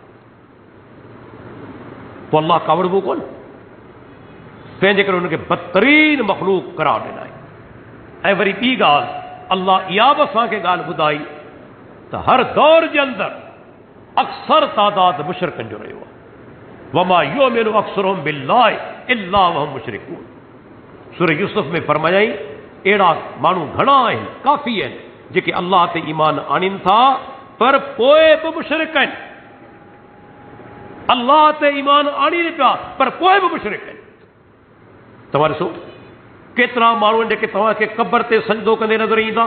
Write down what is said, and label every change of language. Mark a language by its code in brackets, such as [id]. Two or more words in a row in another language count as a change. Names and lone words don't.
[sd] पोइ अल्लाह का वणबो कोन, तंहिंजे करे हुनखे बदतरीन मख़लूक करार ॾिना। ऐं वरी ॿी ॻाल्हि अल्लाह इहा बि असांखे ॻाल्हि ॿुधाई त हर दौर जे अंदरि अक्सर तादाद मुशरिकनि जो रहियो आहे। [ar] وما يؤمن أكثرهم بالله إلا وهم مشركون. [sd] सूरह यूसुफ में फरमायाई अहिड़ा माण्हू घणा आहिनि, काफ़ी आहिनि जेके अल्लाह ते ईमान आणीनि था पर पोइ बि मुशरिक आहिनि। अल्लाह ते ईमान आणीनि पिया पर पोइ बि मुशरिक आहिनि। तव्हां ॾिसो केतिरा माण्हू आहिनि जेके तव्हांखे क़ब्र ते सजदो कंदे नज़र ईंदा।